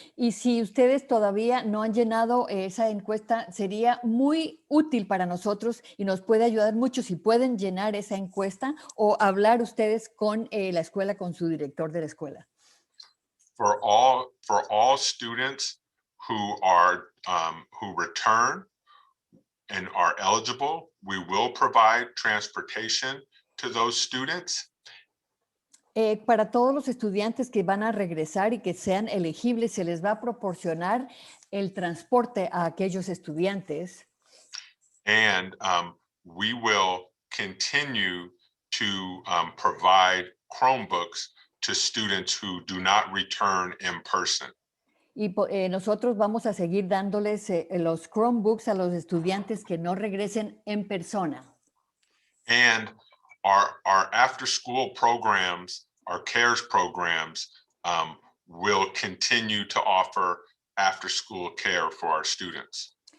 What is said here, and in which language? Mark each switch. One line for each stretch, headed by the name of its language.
Spanish: Y si ustedes todavía no han llenado esa encuesta, sería muy útil para nosotros y nos puede ayudar mucho si pueden llenar esa encuesta o hablar ustedes con la escuela, con su director de la escuela.
English: For all students who return and are eligible, we will provide transportation to those students.
Spanish: Para todos los estudiantes que van a regresar y que sean elegibles, se les va a proporcionar el transporte a aquellos estudiantes.
English: And we will continue to provide Chromebooks to students who do not return in person.
Spanish: Y nosotros vamos a seguir dándoles los Chromebooks a los estudiantes que no regresen en persona.
English: And our after-school programs, our CARES programs, will continue to offer after-school care for our students.